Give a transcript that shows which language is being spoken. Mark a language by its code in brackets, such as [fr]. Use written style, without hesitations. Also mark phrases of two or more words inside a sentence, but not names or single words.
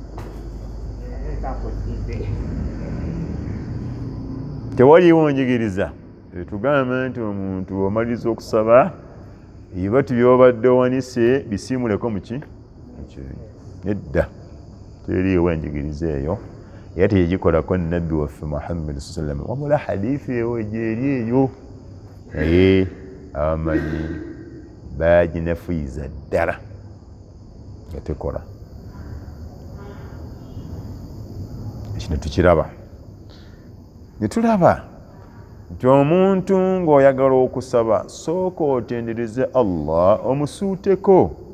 [lg] Tewaliwo njigiriza etugamba nti omuntu omaliriza okusaba ebibatu by'obadde owanise bisiimuleko mu kyenyi. Nedda, teriiwo enjigiriza eyo. Era teyegikolako nnabbi waffe Muhammad [ar] صلى الله عليه وسلم. [lg] Wabula hadithi eyo gyeri eyo naye abamanyi baginafuyiza ddala nga tekola. Ekino tukiraba. Ne tulaba nti omuntu ng'oyagala okusaba sooka otendereze Allah omusuuteko.